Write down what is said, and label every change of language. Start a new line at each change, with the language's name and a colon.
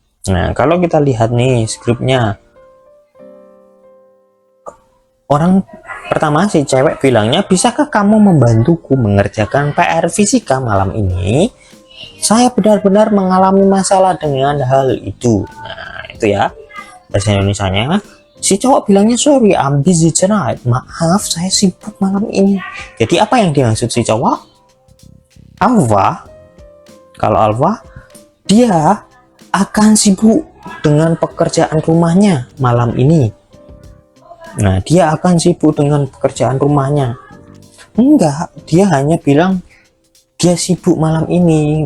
Indonesian: Nah, kalau kita lihat nih skripnya, orang pertama si cewek bilangnya, bisakah kamu membantuku mengerjakan PR fisika malam ini? Saya benar-benar mengalami masalah dengan hal itu. Nah, itu ya bahasa Indonesianya. Si cowok bilangnya,
English: sorry, I'm busy tonight.
Indonesian: Maaf, saya sibuk malam ini. Jadi apa yang dimaksud si cowok? Alpha, kalau Alpha, dia akan sibuk dengan pekerjaan rumahnya malam ini. Nah, dia akan sibuk dengan pekerjaan rumahnya. Enggak, dia hanya bilang dia sibuk malam ini.